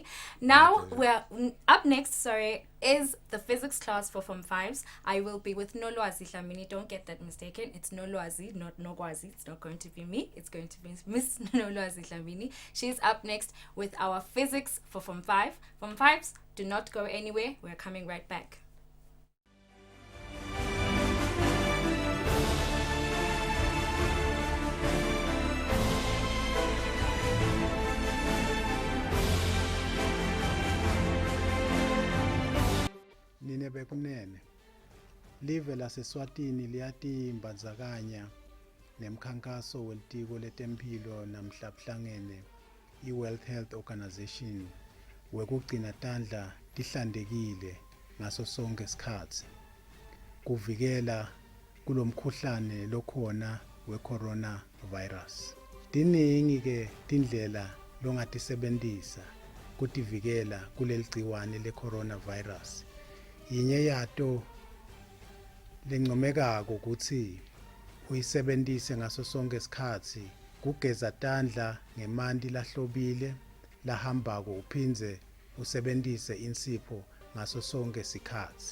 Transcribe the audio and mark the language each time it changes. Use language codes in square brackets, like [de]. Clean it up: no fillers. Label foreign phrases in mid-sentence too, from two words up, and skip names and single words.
[en] Now, we're up next, is the physics class for Form 5s. I will be with Nolwazi Dlamini. Don't get that mistaken. It's Nolwazi, not Nogwazi. It's not going to be me. It's going to be Miss Nolwazi Dlamini. She's up next with our physics for Form 5. Form 5s, do not go anywhere. We're coming right back. [ss] Nine bekunene live laseswatini liyatimbandzakanya nemkhankaso welitiko letempilo namhlabuhlangene i-World Health Organization wekugcina tandla tihlantekile ngaso sonke isikhatsi kuvikela kulomkhuhlane lokhona we-coronavirus. Tiningi ke tindlela longatisebentisa kutivikela kuleli gciwane le-coronavirus. Yinye yato lencomekako ukuthi uyisebentise ngaso sonke isikhatsi kugeza tandla ngemanti lahlobile lahambako uphindze usebentise insipho ngaso sonke isikhatsi.